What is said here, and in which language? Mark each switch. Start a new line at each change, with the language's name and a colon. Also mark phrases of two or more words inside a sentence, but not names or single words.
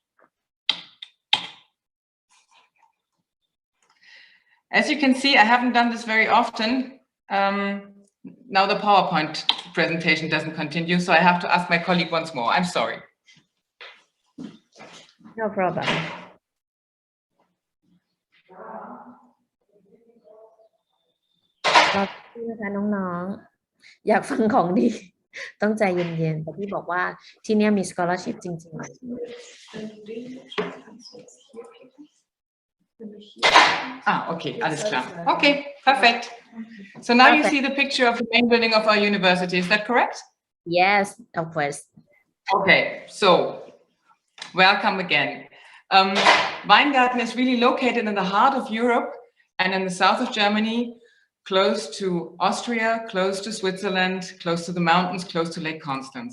English: As you can see, I haven't done this very often. Now the PowerPoint presentation doesn't continue, so I have to ask my colleague once more. I'm sorry. No problem.
Thai: นะคะน้องๆอยากฟังของดีต้องใจเย็นๆแต่พี่บอกว่าที่นี่มี scholarship จริงๆ
German: Okay, alles klar.
English: Okay, perfect. So now you see the picture of the main building of our university. Is that correct? Yes, of course. Okay, so welcome again. Weingarten is really located in the heart of Europe and in the south of Germany, close to Austria, close to Switzerland, close to the mountains, close to Lake Constance.